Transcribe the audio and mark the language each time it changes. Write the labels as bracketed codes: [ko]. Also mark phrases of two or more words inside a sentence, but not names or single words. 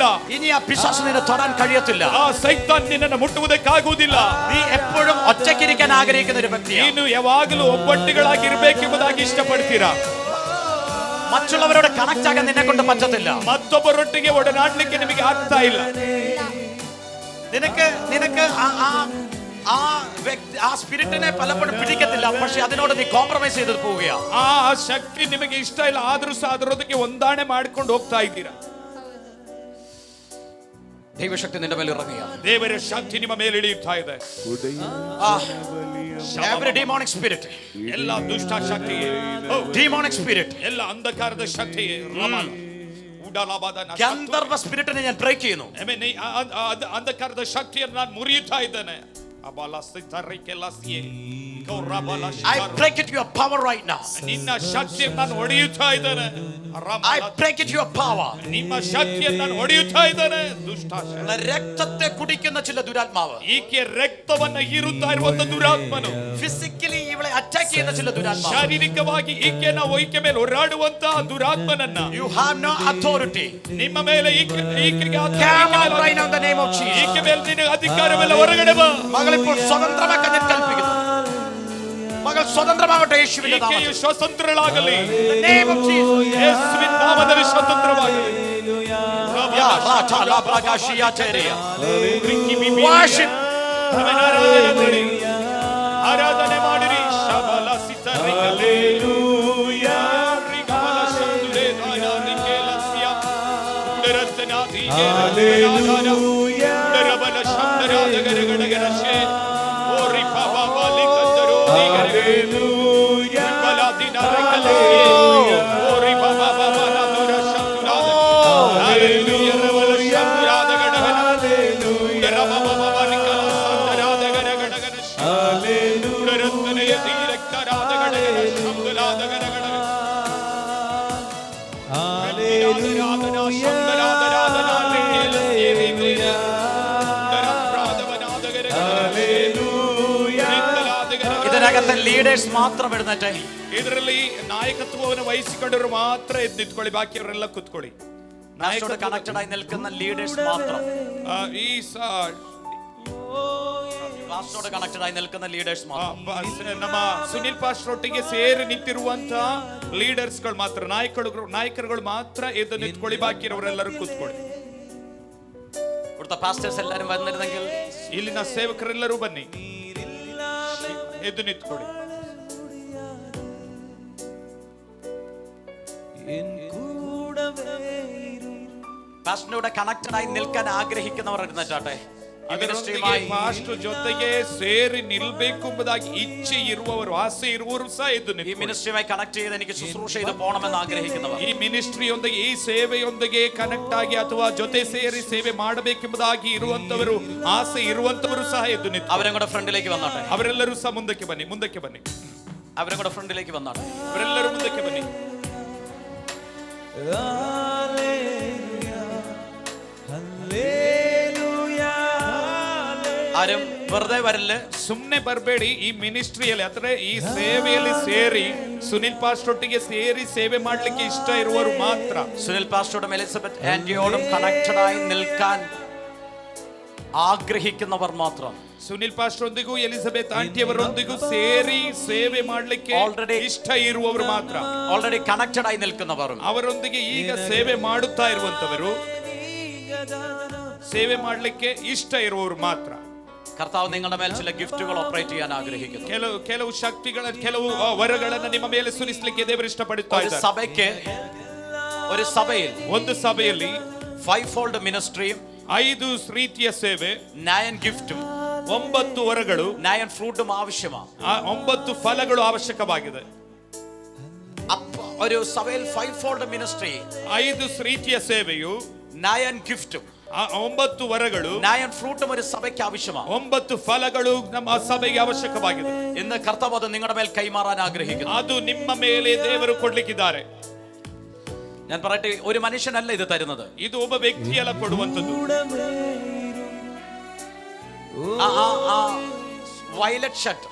[ml] ഇനി ആ പിശാച് നിന്നെ തൊടാൻ കഴിയത്തില്ല. [kn] ಆ ಸೈತಾನ್ ನಿನ್ನನ್ನು ಮುಟ್ಟುವುದಕ್ಕಾಗುವುದಿಲ್ಲ. [ml] നീ എപ്പോഴും ഒറ്റയ്ക്കിരിക്കാൻ ആഗ്രഹിക്കുന്ന ഒരു വ്യക്തിയാണ്. [kn] ನೀನು ಯಾವಾಗಲೂ ಒಬ್ಬಟ್ಟಿಗಳಾಗಿ ಇರಬೇಕೆಂಬುದಾಗಿ ಇಷ್ಟಪಡ್ತೀರಾ. [ml] മറ്റുള്ളവരോട് കണക്ട് ആകാൻ നിന്നെ കൊണ്ട് പറ്റത്തില്ല. [kn] മറ്റൊಬ್ಬರೊಟ್ಟಿಗೆ ಒಡನಾಡಲಿಕ್ಕೆ ನಿಮಗೆ ಆಗ್ತಾ ಇಲ್ಲ. [ml] നിനക്ക് ആ സ്പിരിറ്റിനെ പലപ്പോഴും പിടിക്കത്തില്ല. പക്ഷെ അതിനോട് നീ കോംപ്രമൈസ് ചെയ്ത് പോവുകയാണ്. [kn] ಆ ಶಕ್ತಿ ನಿಮಗೆ ಇಷ್ಟ ಇಲ್ಲ, ಆದ್ರೂ ಸಹ ಅದರೊಂದಿಗೆ ಹೊಂದಾಣೆ ಮಾಡ್ಕೊಂಡು ಹೋಗ್ತಾ ಇದ್ದೀರಾ. [ml] ദൈവശക്തി നിന്റെ മേൽ ഇറങ്ങുകയാണ്. [kn] ದೇವರ ಶಕ್ತಿ ನಿಮ್ಮ ಮೇಲೆ ಇಳಿಯುತ್ತಾ ಇದೆ. [en] Every demonic spirit, [kn] ಎಲ್ಲ ದುಷ್ಟ ಶಕ್ತಿಯೇ, [en] demonic spirit, [kn] ಎಲ್ಲ ಅಂಧಕಾರದ ಶಕ್ತಿಯೇ, [ml] ഗന്ധർവ സ്പിരിറ്റിനെ ഞാൻ ബ്രേക്ക് ചെയ്യുന്നു. [kn] ಅಂಧಕಾರದ ಶಕ್ತಿಯನ್ನು ನಾನು ಮುರಿಯುತ್ತಾ ಇದ್ದೇನೆ. [en] I break it your power right now. [kn] ನಿನ್ನ ಶಕ್ತಿಯನ್ನು ನಾನು ಹೊಡೆಯುತ್ತಾ ಇದ್ದೇನೆ. [en] I break it your power. [kn] ನಿಮ್ಮ ಶಕ್ತಿಯನ್ನು ನಾನು ಹೊಡೆಯುತ್ತಾ ಇದ್ದೇನೆ. ದುಷ್ಟಾತ್ಮ [ml] രക്തത്തെ കുടിക്കുന്ന ചില ദുരാത്മാവ്, [kn] ಈಕೆ ರಕ್ತವನ್ನು ಹೀರುತ್ತಾ ಇರುವಂತ ದುರಾತ್ಮನು, [ml] ഫിസിക്കലി ഇവളെ അറ്റാക്ക് ചെയ്യുന്ന ചില ദുരാത്മാവ്, [kn] ಶಾರೀರಿಕವಾಗಿ ಈಕೆನ ಈಕೆ ಮೇಲೆ ಹೋರಾಡುವಂತ ದುರಾತ್ಮನನ್ನ, [en] you have no authority. [kn] ನಿಮ್ಮ ಮೇಲೆ ಈಕೆಗೆ [en] Come out right now in the name of Jesus. [kn] ಈಕೆ ಮೇಲೆ ನಿನಗೆ ಅಧಿಕಾರವಿಲ್ಲ, ಹೊರಗಡೆ ಬಾ. [ml] മകൾ ഇപ്പോൾ സ്വതന്ത്രമാക്കാൻ ഞാൻ കൽപ്പിക്കുന്നു. മകൾ സ്വതന്ത്രമാകട്ടെ യേശുവിന്റെ [kn] ಈಕೆಯು [ml] നാമത്തിൽ. [kn] ಸ್ವತಂತ್ರಳಾಗಲಿ. [en] In the name of Jesus. [kn] ಯೇಸುವಿನ ನಾಮದಲ್ಲಿ ಸ್ವತಂತ್ರವಾಗಲಿ. Ya rata la bragashia teria. [en] Worship. [kn] ಆರಾಧನೆ ಮಾಡಿರಿ. ಶಬಲ ಸಿತರಿ ಹಲ್ಲೆಲೂಯಾ. ರಿಗಮಲ ಶಂದುರೆ ದಾಯಾನಿಕೆಲ ಸಿಯಾ. ಉಡರತನಾದಿ ಹಲ್ಲೆಲೂಯಾ. ಉಡರಬಲ ಶಂದರಾದ ಗರಗಡಗರಶೆ. ಓರಿ ಬಾಬಾ ಬಾಲಿ ಕಂದರೋ ಹಲ್ಲೆಲೂಯಾ. ಬಲಾದಿನ ರಕಲಸಿಯೆ. ಓರಿ ಬಾಬಾ ಬಾಬಾ ನಾದುರ ಶಂದುರಾದ. ಹಲ್ಲೆಲೂಯಾ. ರಬಲ ಶಂದರಾದ ಗಡಗನ. ಉಡರಬ ಬಾಬಾ ನಿಕಲ ಸಂದರಾದ ಗರಗಡಗರಶೆ. ಉಡರತನೆಯ ಧೀರಕ್ತರಾದ ಗಡಗನ ಶಂದರಾದ ಗರಗಡಗ. [ml] ഇതിനകത്തെ ലീഡേഴ്സ് മാത്രം എഴുന്നേറ്റെ. [kn] ಇದರಲ್ಲಿ ನಾಯಕತ್ವವನ್ನು ವಹಿಸಿಕೊಂಡವರು ಮಾತ್ರ ಎದ್ದು ನಿಂತ್ಕೊಳ್ಳಿ, ಬಾಕಿಯವರೆಲ್ಲ ಕೂತ್ಕೊಳ್ಳಿ. [ml] നായകത്തോട് കണക്റ്റഡ് ആയി നിൽക്കുന്ന ലീഡേഴ്സ് മാത്രം. [kn] ಈ [ml] പാസ്റ്ററോട് കണക്റ്റഡ് ആയി നിൽക്കുന്ന ലീഡേഴ്സ് മാത്രം. [kn] ನಮ್ಮ ಸುನಿಲ್ ಪಾಸ್ಟರ್ ಒಟ್ಟಿಗೆ ಸೇರಿ ನಿಂತಿರುವಂತ ಲೀಡರ್ಸ್ಗಳು ಮಾತ್ರ, ನಾಯಕರುಗಳು ಮಾತ್ರ ಎದ್ದು ನಿಂತ್ಕೊಳ್ಳಿ, ಬಾಕಿಯವರೆಲ್ಲರೂ ಕೂತ್ಕೊಳ್ಳಿ. [ml] ഇവിടുത്തെ പാസ്റ്റേഴ്സ് എല്ലാരും വന്നിരുന്നെങ്കിൽ, [kn] ಇಲ್ಲಿನ ಸೇವಕರೆಲ್ಲರೂ ಬನ್ನಿ, ಎದ್ದು ನಿಂತ್ಕೊಳ್ಳಿ. [ml] പാസ്റ്ററിനോട് കണക്റ്റഡ് ആയി നിൽക്കാൻ ആഗ്രഹിക്കുന്നവർ ഇരുന്നിട്ടാട്ടെ. [kn] ಅದರೊಂದಿಗೆ ಪಾಸ್ಟರ್ ಜೊತೆಗೆ ಸೇರಿ ನಿಲ್ಬೇಕು ಎಂಬುದಾಗಿ ಇಚ್ಛೆ ಇರುವವರು, ಆಸೆ ಇರುವವರು ಸಹ ಎದ್ದು [ml] ഈ [kn] ನಿಂತ್ಕೊಳ್ಳಿ. [ml] മിനിസ്ട്രിയുമായി കണക്ട് ചെയ്ത് എനിക്ക് ശുശ്രൂഷ ചെയ്ത് പോകണമെന്ന് ആഗ്രഹിക്കുന്നവർ, [kn] ಈ ಮಿನಿಸ್ಟ್ರಿಯೊಂದಿಗೆ, ಈ ಸೇವೆಯೊಂದಿಗೆ ಕನೆಕ್ಟ್ ಆಗಿ ಅಥವಾ ಜೊತೆ ಸೇರಿ ಸೇವೆ ಮಾಡಬೇಕೆಂಬುದಾಗಿ ಇರುವಂತವರು, ಆಸೆ ಇರುವಂತವರು ಸಹ ಎದ್ದು ನಿಂತು [ml] അവരും കൂടെ ഫ്രണ്ടിലേക്ക് വന്നാട്ടെ. [kn] ಅವರೆಲ್ಲರೂ ಸಹ ಮುಂದಕ್ಕೆ ಬನ್ನಿ, ಮುಂದಕ್ಕೆ ಬನ್ನಿ, [ml] അവരും കൂടെ ഫ്രണ്ടിലേക്ക് വന്നാട്ടെ. [kn] ಅವರೆಲ್ಲರೂ ಮುಂದಕ್ಕೆ ಬನ್ನಿ. [ml] ആരും വെറുതെ വരില്ല. [kn] ಸುಮ್ನೆ ಬರಬೇಡಿ. ಈ ಮಿನಿಸ್ಟ್ರಿಯಲ್ಲಿ ಅಂದ್ರೆ ಈ ಸೇವೆಯಲ್ಲಿ ಸೇರಿ ಸುನಿಲ್ ಪಾಸ್ಟರ್ ಒಟ್ಟಿಗೆ ಸೇರಿ ಸೇವೆ ಮಾಡ್ಲಿಕ್ಕೆ ಇಷ್ಟ ಇರುವವರು ಮಾತ್ರ. [ml] സുനിൽ പാസ്റ്ററോടും എലിസബത്ത് ആന്റിയോടും കണക്റ്റഡ് ആയി നിൽക്കാൻ ആഗ്രഹിക്കുന്നവർ മാത്രം. [kn] ಸುನಿಲ್ ಪಾಸ್ಟರ್ ಒಂದಿಗೂ ಎಲಿಜಬೆತ್ ಆಂಟಿಯವರೊಂದಿಗೂ ಸೇರಿ ಸೇವೆ ಮಾಡ್ಲಿಕ್ಕೆ ಇಷ್ಟ ಇರುವವರು ಮಾತ್ರ. [en] already connected [ml] ആയി നിൽക്കുന്നവരും, [kn] ಅವರೊಂದಿಗೆ ಈಗ ಸೇವೆ ಮಾಡುತ್ತಾ ಇರುವಂತವರು, ಸೇವೆ ಮಾಡ್ಲಿಕ್ಕೆ ಇಷ್ಟ ಇರುವವರು ಮಾತ್ರ. [ml] കർത്താവ് നിങ്ങളുടെ മേൽ ചില [en] gifts operate [ml] ചെയ്യാൻ ആഗ്രഹിക്കുന്നു. [kn] ಕೆಲವು ಶಕ್ತಿಗಳ, ಕೆಲವು ವರಗಳನ್ನು ನಿಮ್ಮ ಮೇಲೆ ಸುರಿಸಲಿಕ್ಕೆ ದೇವರು ಇಷ್ಟಪಡುತ್ತಾ ಇದ್ದಾರೆ. [ml] ഒരു സഭയിൽ [kn] ಒಂದು ಸಭೆಯಲ್ಲಿ [en] 5-fold ministry [kn] 5 ರೀತಿಯ ಸೇವೆ, [ml] 9 ഗിഫ്റ്റും [kn] 9 ವರಗಳು, [ml] 9 ഫ്രൂട്ടും ആവശ്യമാണ്. [kn] 9 ಫಲಗಳು ಅವಶ್ಯಕವಾಗಿದೆ. [ml] ഒരു സഭയിൽ [en] 5-fold ministry, [kn] 5 ರೀತಿಯ ಸೇವೆಯು, [ml] 9 ഗിഫ്റ്റും [kn] 9 ವರಗಳು, [ml] 9 ഫ്രൂട്ടും ഒരു സഭയ്ക്ക് ആവശ്യമാണ്. [kn] 9 ಫಲಗಳು ನಮ್ಮ ಸಭೆಗೆ ಅವಶ್ಯಕವಾಗಿದೆ. [ml] ഇന്ന് കർത്താവ് അത് നിങ്ങളുടെ മേൽ കൈമാറാൻ ആഗ്രഹിക്കുന്നു. [kn] ಅದು ನಿಮ್ಮ ಮೇಲೆ ದೇವರು ಕೊಡ್ಲಿಕ್ಕಿದ್ದಾರೆ. [ml] ഞാൻ പറയട്ടെ, ഒരു മനുഷ്യനല്ല ഇത് തരുന്നത്. [kn] ಇದು ಒಬ್ಬ ವ್ಯಕ್ತಿಯಲ್ಲ ಕೊಡುವಂತದ್ದು. [en] violet shirt,